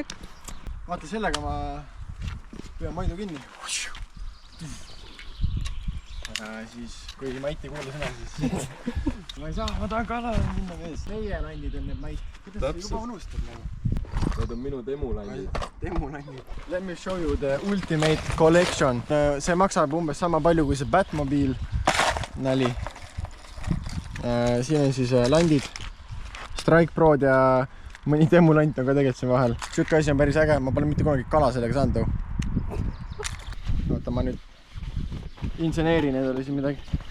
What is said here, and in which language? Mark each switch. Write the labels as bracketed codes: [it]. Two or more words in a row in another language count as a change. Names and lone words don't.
[et] Vaata, sellega ma pean Maidu kinni. Siis, kui Mait ei kuule sõna, siis ma ei saa, ma tahan kala minna mees. Meie landid on need Mait. Kuidas sa juba unustad nagu? Need on minu temulandid. Temulandid. [en] Let me show you the ultimate collection. [et] See maksab umbes sama palju kui see Batmobiil. Nali. Siin on siis landid. Strike Prod ja mõni temulant on ka tegelikult siin vahel. Siuke asi on päris äge, ma pole mitte kunagi kala sellega saanud. Oota, ma nüüd inseneerin endale siin midagi.